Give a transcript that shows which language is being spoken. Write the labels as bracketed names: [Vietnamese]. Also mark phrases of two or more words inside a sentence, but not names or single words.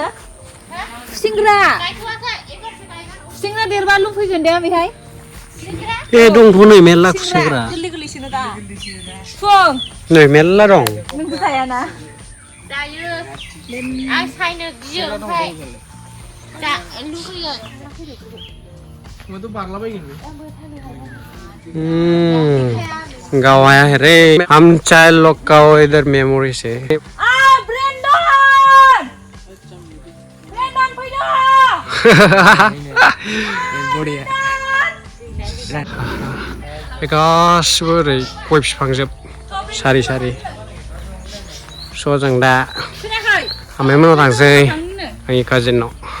[Bodo] खुसेंग्रा देरबा लुफैगोन दे बेहाय। ए दंथ' नै मेरला खुसेंग्रा। गोरलै गोरलैसोनो दा। फुं नै मेरला दं। नोंबो जायाना? जायो। आं सायनो गियो, ओमफ्राय लुगैयो। [Hindi] गाँव आया है रे, हम चाइल्ड लोग का इधर मेमोरी से। [Bodo] गासिबो ओरै गय बिफांजोब सारि सारि। स' जों दा आमाइमोनाव थांसै, आंनि काजिनाव।